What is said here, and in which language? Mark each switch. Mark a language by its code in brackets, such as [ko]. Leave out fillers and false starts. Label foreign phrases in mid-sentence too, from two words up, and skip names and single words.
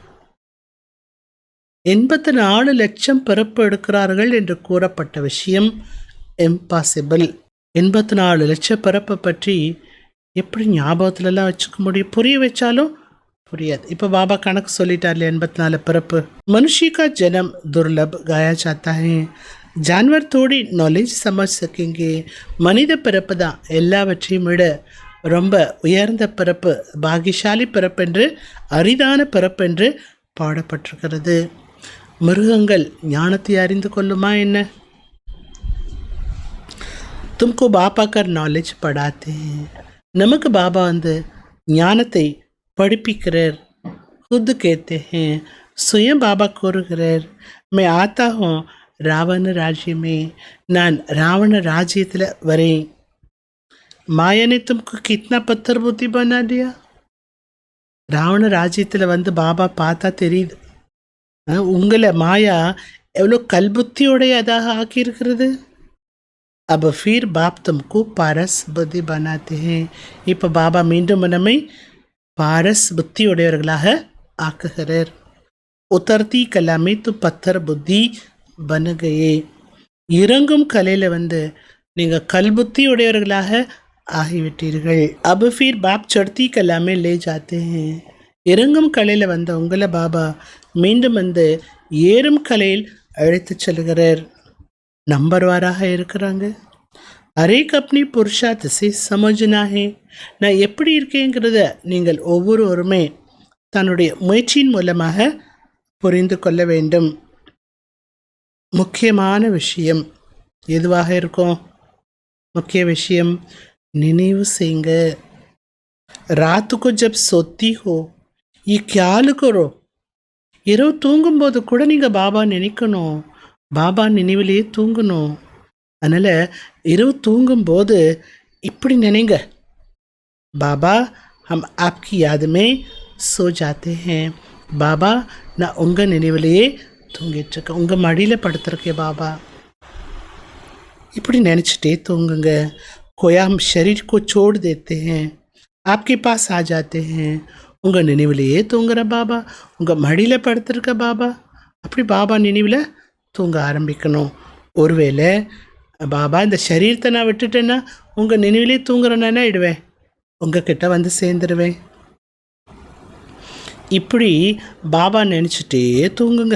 [ta] 84 லட்சம் பிறப்பு எடுக்கிறார்கள் என்று கூறப்பட்ட விஷயம் இம்பாசிபிள். 84 லட்சம் பிறப்பை பற்றி எப்படி ஞாபகத்துலலாம் வச்சுக்க முடியும்? புரிய வச்சாலும் புரியாது. இப்போ பாபா கணக்கு சொல்லிட்டார்ல, 84 பிறப்பு. [hi] मनुष्य का जन्म दुर्लभ गाया जाता है. जानवर थोड़ी नॉलेज समझ सकेंगे. [ta] மனித பிறப்பு தான் எல்லாவற்றையும் விட ரொம்ப உயர்ந்த பிறப்பு, பாகியசாலி பிறப்பென்று, அரிதான பிறப்பென்று பாடப்பட்டிருக்கிறது. மிருகங்கள் ஞானத்தை அறிந்து கொள்ளுமா என்ன? [hi] तुमको बापा कर नॉलेज पढ़ाते हैं. [ta] நமக்கு பாபா வந்து ஞானத்தை படிப்பிக்கிறார். [hi] खुद कहते हैं, स्वयं बाबा கூறுகிறார், मैं आता हूँ रावण राज्य में. [ta] நான் ராவண ராஜ்யத்தில் வரேன். [hi] माया ने तुमको कितना पत्थर बुद्धि बना दिया. [ta] ராவண ராஜ்யத்தில் வந்து பாபா பார்த்தா தெரியுது, உங்களை மாயா எவ்வளோ கல்புத்தியோடையதாக ஆக்கியிருக்கிறது. [hi] अब फिर बाप तुमको पारस बुद्धि बनाते हैं. [ta] இப்போ பாபா மீண்டும் நம்மை பாரஸ் புத்தியுடையவர்களாக ஆக்குகிறார். [hi] उतरती कला में तू पत्थर बुद्धि बन गए. [ta] இறங்கும் கலையில் வந்து நீங்கள் கல்புத்தி உடையவர்களாக ஆகிவிட்டீர்கள். [hi] अब फिर बाप चढ़ती कला में ले जाते हैं. [ta] இறங்கும் கலையில் வந்த உங்களை பாபா மீண்டும் வந்து ஏறும் கலையில் அழைத்து செல்கிறார். நம்பர்வாராக இருக்கிறாங்க. [hi] हरेक अपनी पुरुषार्थ से समझना है. [ta] நான் எப்படி இருக்கேங்கிறத நீங்கள் ஒவ்வொருவருமே தன்னுடைய முயற்சியின் மூலமாக புரிந்து கொள்ள வேண்டும். முக்கியமான விஷயம் எதுவாக இருக்கும்? [hi] मुख्य विषय [ta] निனைவு செய்யுங்க. [hi] रात को जब सोती हो ये ख्याल करो. [ta] இரவு தூங்கும்போது கூட நீங்கள் பாபா நினைக்கணும், பாபா நினைவிலேயே தூங்கணும். அதனால் இரவு தூங்கும்போது இப்படி நினைங்க, பாபா [hi] हम आपकी याद में सो जाते हैं. [ta] பாபா நான் உங்கள் நினைவிலேயே தூங்கிட்டுருக்கேன், உங்கள் மடியில் படுத்துருக்கேன் பாபா. இப்படி நினச்சிட்டே தூங்குங்க. [hi] कोई हम शरीर को छोड़ देते हैं, आपके पास आ जाते हैं. [ta] உங்கள் நினைவிலேயே தூங்குற பாபா, உங்கள் மடியில் படுத்துருக்க பாபா, அப்படி பாபா நினைவில் தூங்க ஆரம்பிக்கணும். ஒருவேளை பாபா இந்த சரீரத்தை நான் விட்டுட்டேன்னா உங்கள் நினைவிலே தூங்குறேன்னா ஆயிடுவேன், உங்கள் கிட்ட வந்து சேர்ந்துருவேன். இப்படி பாபா நினச்சிட்டே தூங்குங்க.